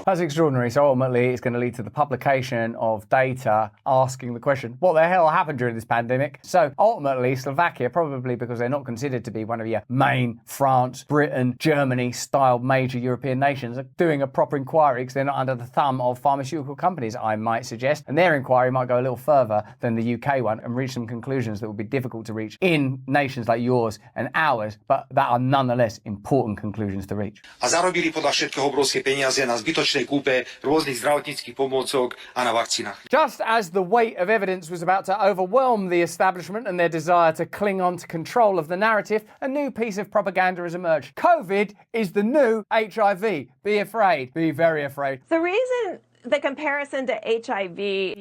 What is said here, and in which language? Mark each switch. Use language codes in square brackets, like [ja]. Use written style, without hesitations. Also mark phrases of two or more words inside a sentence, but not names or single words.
[en] That's extraordinary. So ultimately it's going to lead to the publication of data asking the question, what the hell happened during this pandemic? So ultimately Slovakia, probably because they're not considered to be one of your main France, Britain, Germany style major European nations, are doing a proper inquiry because they're not under the thumb of pharmaceutical companies, I might suggest. And their inquiry might go a little further than the UK one and reach some conclusions that would be difficult to reach in nations like yours and ours, but that are nonetheless important conclusions to reach. [sk] A zarobili podľa všetkého obrovské peniaze na zbytočnej kúpe rôznych zdravotníckych pomôcok a na vakcínach. [en] Just as the weight of evidence was about to overwhelm the establishment and their desire to cling on to control of the narrative, a new piece of propaganda has emerged. COVID is the new HIV. Be afraid. Be very afraid. The reason the comparison to HIV...